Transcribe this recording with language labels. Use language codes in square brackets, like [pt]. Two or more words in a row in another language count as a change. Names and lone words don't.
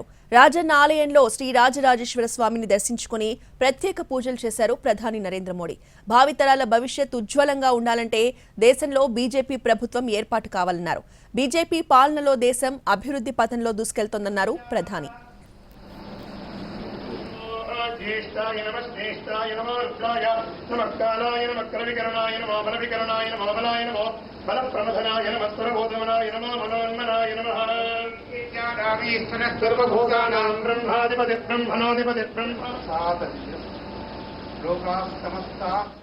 [te] రాజన్న ఆలయంలో శ్రీ రాజరాజేశ్వర స్వామిని దర్శించుకుని ప్రత్యేక పూజలు చేశారు ప్రధాని నరేంద్ర మోడీ. భావితరాల భవిష్యత్ ఉజ్వలంగా ఉండాలంటే దేశంలో బీజేపీ ప్రభుత్వం ఏర్పాటు కావాలన్నారు. బీజేపీ పాలనలో దేశం అభివృద్ధి పథంలో దూసుకెళ్తోందన్నారు ప్రధాని. [sa] ज्येष्ठाय नमः श्रेष्ठाय नमो रुद्राय नमः कालाय नमः करविकरणाय नमो बलविकरणाय नमो बलाय नमो बलप्रमथनाय नमः सर्वभूतमनाय नमो मनोन्मनाय नमः सर्वभूतानां ब्रह्माधिपति ब्रह्मणोऽधिपति ब्रह्म लोकाः समस्ताः